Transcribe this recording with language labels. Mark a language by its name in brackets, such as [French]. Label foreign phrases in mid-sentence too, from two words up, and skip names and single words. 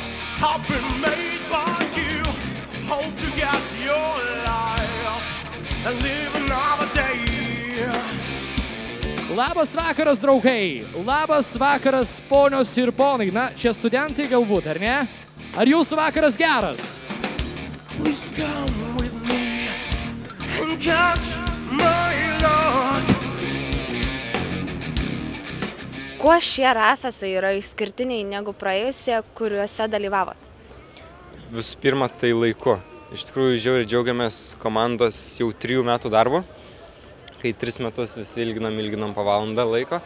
[English] I've been made by you, hope to get your life and live another day. [Lithuanian] Labas vakaras, draugai. Labas vakaras, ponios ir ponai. Na, čia studentai galbūt, ar ne? Ar jūsų vakaras geras? [English] Please come with me and catch my love. [Lithuanian] Kuo šie rafesai yra išskirtiniai negu praėjusie, kuriuose dalyvavot? Visų pirma, tai laiku. Iš tikrųjų, žiauriai džiaugiamės komandos jau 3 metų darbo, kai 3 metus visi ilginam po valandą laiko.